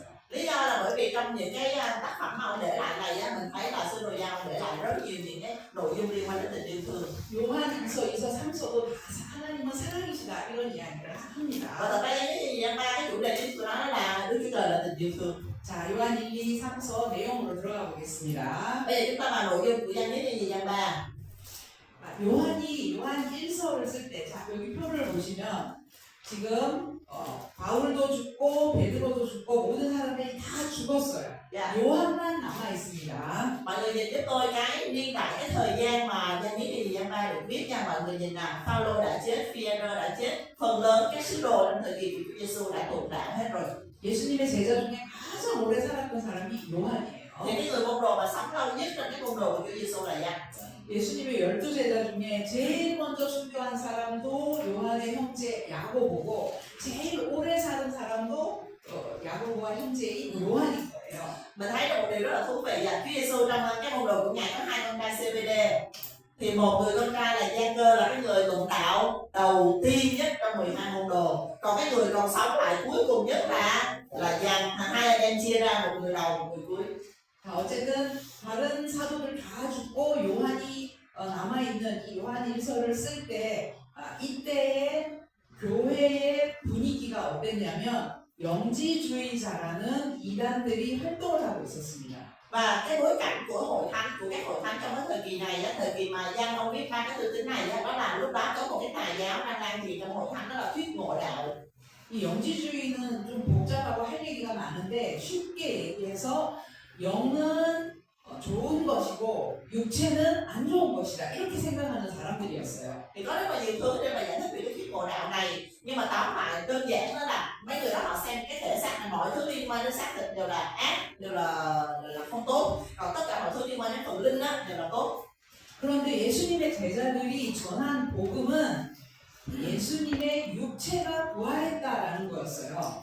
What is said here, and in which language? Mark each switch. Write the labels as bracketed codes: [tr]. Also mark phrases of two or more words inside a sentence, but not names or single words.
[vi] Lý do là bởi vì trong những cái tác phẩm mà ông để lại này á, mình thấy là sứ đồ Giăng ông để lại rất nhiều những cái nội dung liên quan đến tình yêu thương. [ko] 요한 1서, 2서, 3서도 다 하나님은 사랑이시다 이런 이야기를 [vi] Và [ko] 합니다. [vi] thật ra cái Giăng 3 cái chủ đề chính của nó là Đức Chúa Trời là tình yêu thương. [ko] 자, 요한 1, 2, 3서 내용으로 들어가 보겠습니다. [vi] Bây giờ chúng ta vào nội dung của Giăng nhất trên gì Giăng 3. [ko] 요한이 요한 1서를 쓸 때, 자 여기 표를 보시면 지금 바울도 죽고 베드로도 죽고 모든 사람들이 다 죽었어요. [vi] Dạ. [ko] 요한만 남아 있습니다. [vi] Mọi người nhìn giúp tôi cái niên đại cái thời gian mà Giăng nhất trên gì Giăng 3 được viết nha. Mọi người nhìn nào, Phaolô đã chết, Phi-e-rơ đã chết, phần lớn các sứ đồ trong thời kỳ của Chúa Giêsu đã tụt đạo hết rồi. [ko] 예수님의 제자 중에 가장 오래 살았던 사람이 요한이에요. [vi] Thì cái người môn đồ mà sống lâu nhất trong cái môn đồ của Chúa Giêsu là Giăng. [ko] 예수님의 12제자 중에 제일 먼저 순교한 사람도 요한의 형제 야고보고 제일 오래 사는 사람도 야고보와 형제인 요한인 거예요. [vi] Mình thấy được một điều rất là thú vị là Chúa Giêsu trong cái môn đồ của Ngài có 2 con trai CBD. Thì một người con trai là Gia-cơ là cái người tụng đạo đầu tiên nhất trong 12 môn đồ. Còn cái người còn sống lại cuối cùng nhất là Giăng. Hai anh em chia ra một người đầu, một người cuối. [ko] 자, 어쨌든 다른 사도들 다 죽고 요한이 남아있는 이 요한 1서를 쓸 때 이때의 교회의 분위기가 어땠냐면 영지주의자라는 이단들이 활동을 하고 있었습니다. [vi] Và cái bối cảnh của hội thánh, của các hội thánh trong cái thời kỳ này, thời kỳ mà Giăng ông viết 3 cái thư tín này, đó là lúc đó có một cái tà giáo đang lan truyền trong hội thánh, đó là thuyết ngộ đạo. [ko] 이 영지주의는 좀 복잡하고 할 얘기가 많은데 쉽게 얘기해서 영은 좋은 것이고 육체는 안 좋은 것이다 이렇게 생각하는 사람들이었어요. [vi] Thì có rất là nhiều thứ để mà giải thích về cái thuyết ngộ đạo này, nhưng mà tóm lại đơn giản đó là mấy người đó họ xem cái thể xác này, mọi thứ liên quan đến xác thịt đều là ác, đều là không tốt, còn tất cả mọi thứ liên quan đến phần linh á đều là tốt. [ko] 그런데 예수님의 제자들이 전한 복음은 예수님의 육체가 부활했다라는 거였어요.